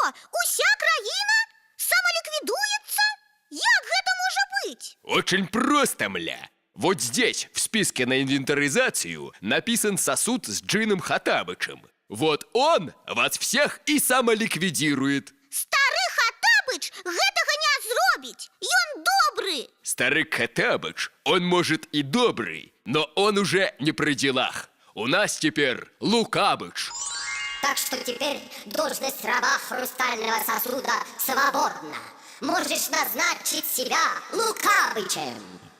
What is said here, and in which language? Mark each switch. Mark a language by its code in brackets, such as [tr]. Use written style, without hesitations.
[be] Уся країна самоликвидуется? Як гэта можа быць? [ru] Очень просто, мля. Вот здесь, в списке на инвентаризацию, написан сосуд с Джином Хаттабычем. Вот он вас всех и самоликвидирует. [be] Стары Хаттабыч гэтага не зробіць. Ён добры. [ru] Старый Хаттабыч, он может и добрый, но он уже не при делах. У нас теперь Лукабыч. Так что теперь должность раба хрустального сосуда свободна. Можешь назначить себя Лукабычем.